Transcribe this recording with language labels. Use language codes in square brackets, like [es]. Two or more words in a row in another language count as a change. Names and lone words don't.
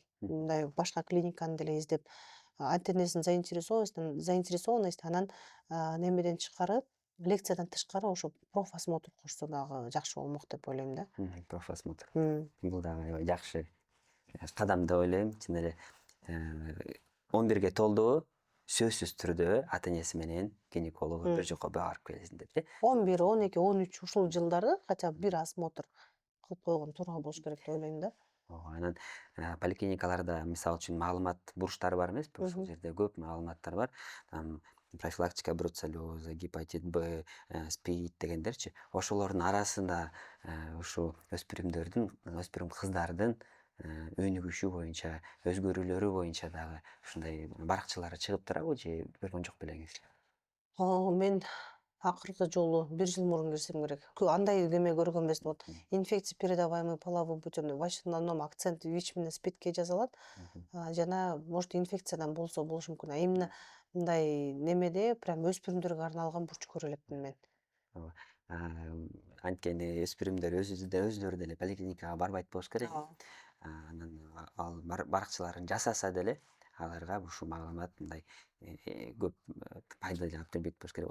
[ky] Мындай башка клиниканы деле издеп, ата-энесинин заинтересованность анан немеден тышкары, лекциядан тышкары ошо профосмотр кошсо дагы жакшы болмок деп ойлойм да. Профосмотр. Бул дагы аябай жакшы кадам деп ойлойм. Чын эле 11ге толду, сөзсүз түрдө ата-энеси менен гинекологу бир жокко барып келесиңдер, 11, 12, 13 ушул жылдары [ru] хотя бы [ky] бир осмотр кылып койгон туура болуш керек деп ойлойм да. Анан поликлиникаларда мисалы үчүн маалымат буруштары бар эмеспи? Ошол жерде көп маалыматтар бар. [ru] Профилактика бруцеллеза, гепатит Б, [ky] СПИД дегендерчи. Ошолордун арасында өспүрүм кыздардын өнүгүшү боюнча, өзгөрүүлөрү боюнча дагы ушундай баракчалары чыгып турабы же көргөн жок белеңиз? Мен акыркы жолу 1 жыл мурун кирсем керек. Андай неме көргөн эмес. [ru] Вот инфекция передаваемый половым путем. В основном акцент ВИЧ [ky] менен СПИДке жазылат. Жана может инфекциядан болсо болушу мүмкүн. Именно мындай немеде прям өспүрүмдөргө арналган бурчук көрө элекмин мен. Анткени өспүрүмдөр өздөрү деле поликлиникага барбайт болуш керек. Анан ал баракчаларын жасаса деле аларга ушул маалымат мындай көп пайда алып келбейт болуш керек.